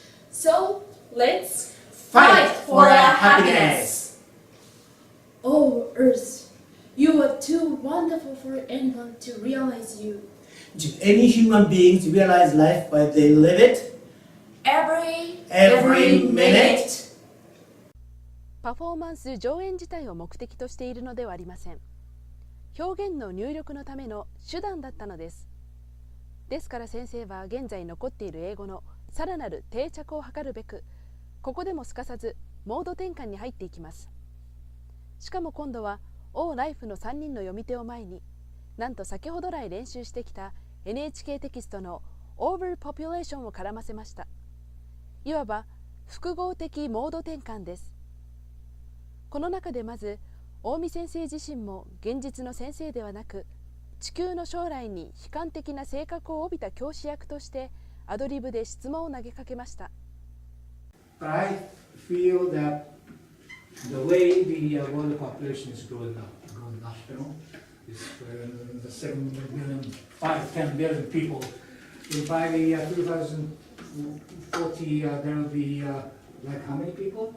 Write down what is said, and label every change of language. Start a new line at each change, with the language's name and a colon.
English: So, let's Fight for our happiness. Oh, Earth, you are too wonderful for anyone to realize you. Do any human beings realize life while they live it? Every minute.
Japanese: パフォーマンス上演自体を目的としているのではありません。表現の入力のための手段だったのです。ですから先生は現在残っている英語のさらなる定着を図るべく、ここでもすかさずモード転換に入っていきます。しかも今度はオーライフの3人の読み手を前に、なんと先ほど来練習してきた NHK テキストのオーバーポピュレーションを絡ませました。いわば複合的モード転換です。この中でまず近江先生自身も現実の先生ではなく、地球の将来に悲観的な性格を帯びた教師役としてアドリブで質問を投げかけました。
English: But I feel that the way the world population is growing up, you know, is the 7 billion, 5-10 billion people. By the 2040, there will be like how many people?